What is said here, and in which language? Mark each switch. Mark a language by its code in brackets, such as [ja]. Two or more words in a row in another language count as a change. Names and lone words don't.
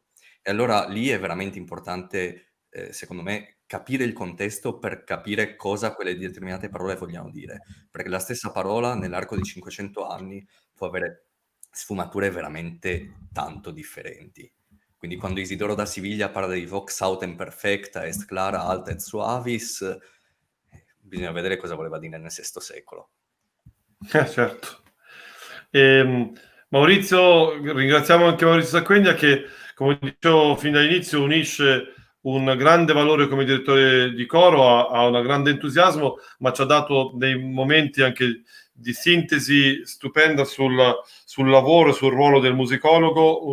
[it] E allora lì è veramente importante, secondo me, capire il contesto per capire cosa quelle determinate parole vogliono dire, perché la stessa parola nell'arco di 500 anni può avere sfumature veramente tanto differenti. Quindi quando Isidoro da Siviglia parla di [la] vox autem perfecta est clara alta et suavis, [it] bisogna vedere cosa voleva dire nel VI secolo. Certo. Maurizio, ringraziamo anche Maurizio Sacquegna che, come dicevo fin dall'inizio, unisce un grande valore come direttore di coro, ha un grande entusiasmo, ma ci ha dato dei momenti anche di sintesi stupenda sul lavoro e sul ruolo del musicologo.